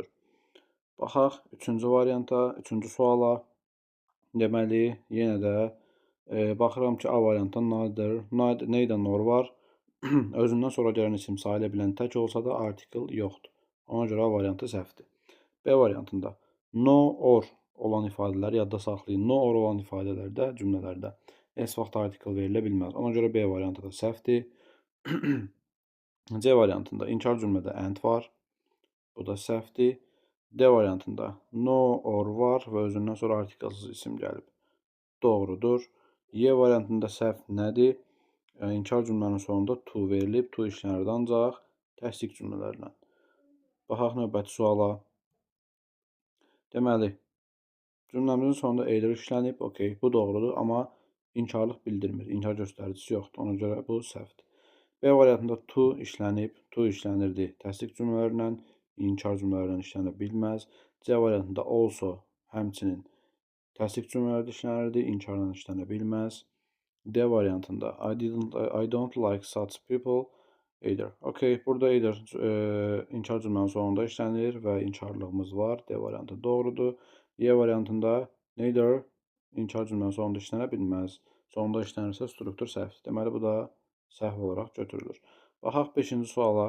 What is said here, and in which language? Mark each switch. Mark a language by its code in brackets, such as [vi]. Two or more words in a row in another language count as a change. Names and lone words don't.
[az] Baxaq üçüncü varianta, üçüncü suala. Deməli, yenə də baxıram ki, A variantı [en] neither, neither nor [az] var. Özündən sonra gələn isim sayıla bilən tək olsa da artikel yoxdur. Ona görə A variantı səhvdir. B variantında [en] no or [az] olan ifadələri yadda saxlayın. [en] No or [az] olan ifadələrdə, cümlələrdə heç vaxt artikel verilə bilməz. Ona görə B variantı da səhvdir. C variantında inkar cümlədə and var. Bu da səhvdir. D variantında [en] no or [az] var və özündən sonra artikelsiz isim gəlib. Doğrudur. Y variantında səhv nədir? İnkar cümlənin sonunda to verilib. To işlənirdi ancaq təsdiq cümlələrlə. Baxaq növbəti suala. Deməli, cümləmizin sonunda either işlənib. Okay, bu doğrudur, amma inkarlıq bildirmir. İnkar göstəricisi yoxdur. Ona görə bu səhvdir. B variantında to işlənib. To işlənirdi təsdiq cümlələrlə. İnkar cümlələrlə işlənə bilməz. C variantında also həmçinin təsdiq cümlələri işlənirdi, inkarla işlənə bilməz. D variantında [en] I don't like such people either. [az] Okay, burada either inkar cümlənin sonunda işlənir və inkarlığımız var. D variantı doğrudur. Y variantında neither inkar cümlənin sonunda işlənə bilməz. Sonunda işlənirsə struktur səhvdir. Deməli, bu da səhv olaraq götürülür. Baxaq 5-ci suala.